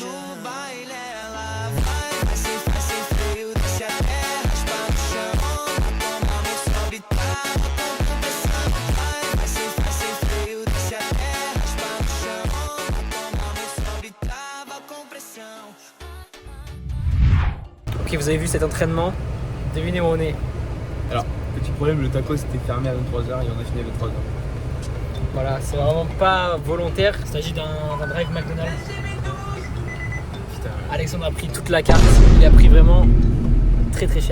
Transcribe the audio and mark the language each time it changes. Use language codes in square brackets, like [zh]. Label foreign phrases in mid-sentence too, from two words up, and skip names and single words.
[pt] No baile ela vai ser feio, desce até raspar no chão, toma a mão sobe, trava com pressão. Vai ser feio, desce até raspar no chão, toma a mão sobe, trava com pressão. [fr] Ok, vous avez vu cet entraînement? Devinez où on est. Alors, petit problème, le taco c'était fermé à 23h et on a fini à 23h. Voilà, c'est vraiment pas volontaire. Il s'agit d'un drive McDonald's. Putain, Alexandre a pris toute la carte. Il a pris vraiment très très cher.